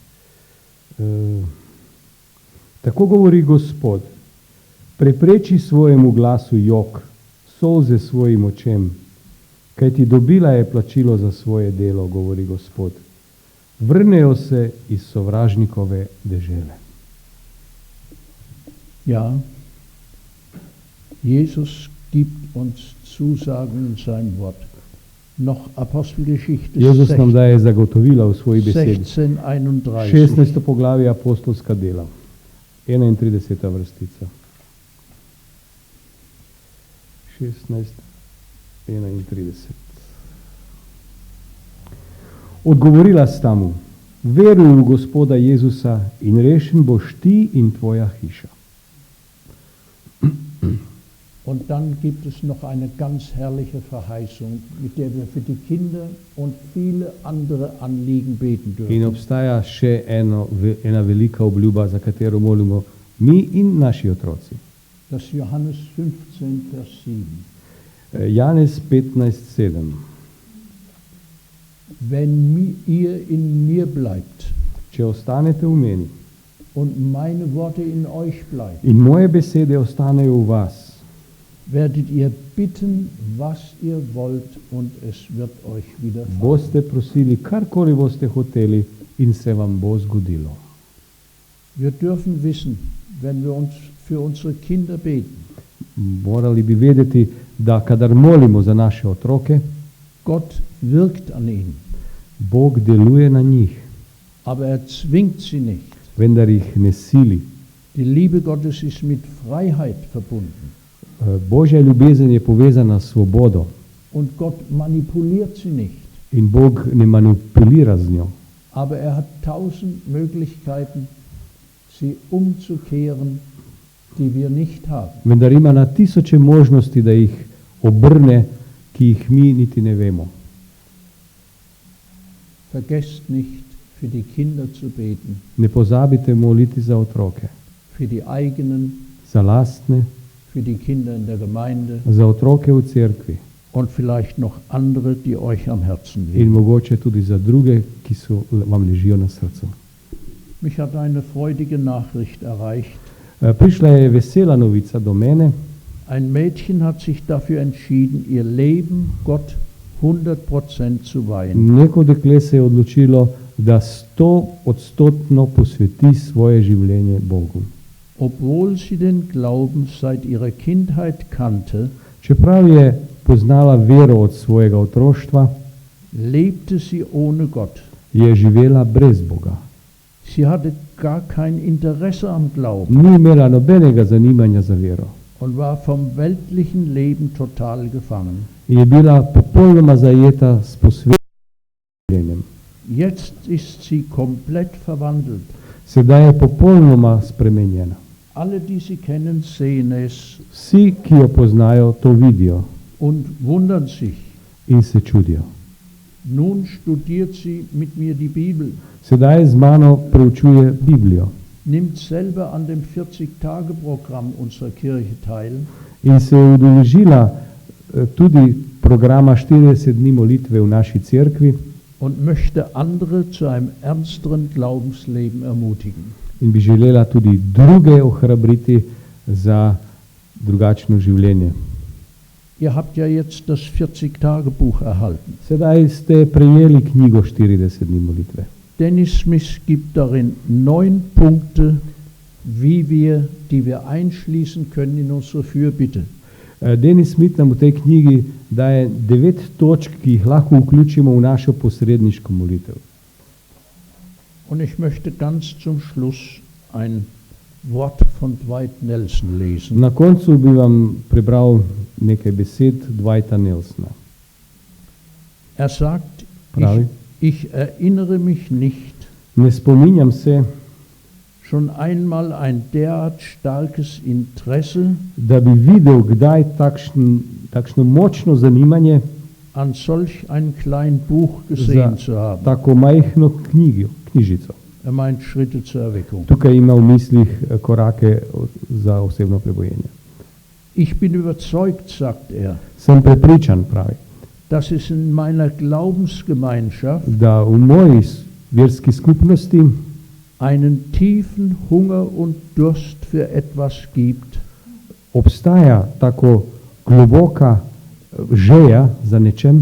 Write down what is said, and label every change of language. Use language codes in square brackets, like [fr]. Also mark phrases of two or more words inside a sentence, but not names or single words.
[sl] Tako govori Gospod, prepreči svojemu glasu jok, solze svojim očem, kajti dobila je plačilo za svoje delo, govori Gospod. Vrnejo se iz sovražnikove dežele. [de] Ja, Jesus gibt uns Zusagen in sein Wort. Noch Apostelgeschichte [sl] Jezus nam daje zagotovila v svoji besedi. 16:31. 16. poglavje apostolska dela, 31. vrstica. 16:31. Odgovorila sta mu, veruj v Gospoda Jezusa in rešen boš ti in tvoja hiša. [de] Und dann gibt es noch eine ganz herrliche Verheißung, mit der wir für die Kinder und viele andere Anliegen beten [sl] In [de] dürfen. [sl] obstaja še ena velika obljuba, za katero molimo mi in naši otroci. [de] Das Johannes 15, Vers 7. [sl] Janez 15:7. [de] Wenn ihr in mir bleibt [sl] Če ostanete v meni [de] und meine Worte in euch bleiben, [sl] in moje besede ostanejo v vas, [de] werdet ihr bitten, was ihr wollt, und es wird euch widerfahren. [sl] boste prosili karkoli boste hoteli in se vam bo zgodilo. [de] Wir dürfen wissen, wenn wir uns für unsere Kinder beten, [sl] Morali bi vedeti, da kadar molimo za naše otroke, [de] Gott wirkt an ihnen, [sl] Bog deluje na njih, [de] aber er zwingt sie nicht. [sl] vendar jih ne sili. [de] Die Liebe Gottes ist mit Freiheit verbunden [sl] Božja ljubezen je povezana s svobodo [de] und Gott manipuliert sie nicht, [sl] in Bog ne manipulira z njo. [de] aber er hat 1000 Möglichkeiten, sie umzukehren die wir nicht haben. [sl] Vendar ima na tisoče možnosti, da jih obrne, ki jih mi niti ne vemo. [de] Vergesst nicht, für die Kinder zu beten, [sl] Ne pozabite moliti za otroke, [de] für die eigenen, [sl] za lastne, [de] für die Kinder in der Gemeinde [sl] za otroke v cerkvi [de] und vielleicht noch andere, die euch am Herzen [sl] in [de] liegen. [sl] mogoče tudi za druge, ki vam ležijo na srcu. [de] Mich hat eine freudige Nachricht erreicht. [sl] Prišla je vesela novica do mene. [de] Ein Mädchen hat sich dafür entschieden, ihr Leben Gott 100% zu weihen. [sl] Neko dekle se je odločilo, da 100% posveti svoje življenje Bogu. [de] Obwohl sie den Glauben seit ihrer Kindheit kannte, [sl] Čeprav je poznala vero od svojega otroštva, [de] lebte sie ohne Gott. [sl] je živela brez Boga. [de] Sie hatte gar kein Interesse am Glauben [sl] Ni imela nobenega zanimanja za vero [de] und war vom weltlichen Leben total gefangen. [sl] in je bila popolnoma zajeta s posvetljenjem. [de] Jetzt ist sie komplett verwandelt. [sl] Sedaj je popolnoma spremenjena. [de] Alle, die sie kennen, sehen es [sl] Vsi, ki jo poznajo, to vidijo [de] und wundern sich. [sl] in se čudijo. [de] Nun studiert sie mit mir die Bibel, [sl] Sedaj z mano preučuje Biblijo [de] nimmt selber an dem 40-Tage-Programm unserer Kirche teil [sl] in se je udeležila tudi programa 40 dni molitve v naši cerkvi [de] und möchte andere zu einem ernsteren Glaubensleben ermutigen. [sl] in bi želela tudi druge ohrabriti za drugačno življenje. [de] Ihr habt ja jetzt das 40-Tage-Buch erhalten. [sl] Sedaj ste prejeli knjigo 40 dni molitve. [de] Dennis Smith gibt darin 9 Punkte, die wir einschließen können in unsere Fürbitte. [sl] Denis Smith nam v tej knjigi daje 9 točk, ki jih lahko vključimo v našo posredniško molitev. [de] Und ich möchte ganz zum Schluss ein Wort von Dwight Nelson lesen. [sl] Na koncu bi vam prebral nekaj besed Dwighta Nelsona. [de] Er sagt, [sl] Pravi. [de] ich erinnere mich nicht, [sl] Ne spominjam se, [de] schon einmal ein derart starkes Interesse [sl] da bi videl kdaj takšno močno zanimanje [de] an solch ein klein Buch [sl] za [de] gesehen zu haben. [sl] tako majhno knjižico. [de] Er meint Schritte zur Erweckung. [sl] Tukaj ima v mislih korake za osebno prebojenje. [de] Ich bin überzeugt, sagt er, [sl] Sem prepričan, pravi, [de] dass es in meiner Glaubensgemeinschaft [sl] da v moji verski skupnosti [de] einen tiefen Hunger und Durst für etwas gibt, [sl] obstaja tako globoka želja za nečem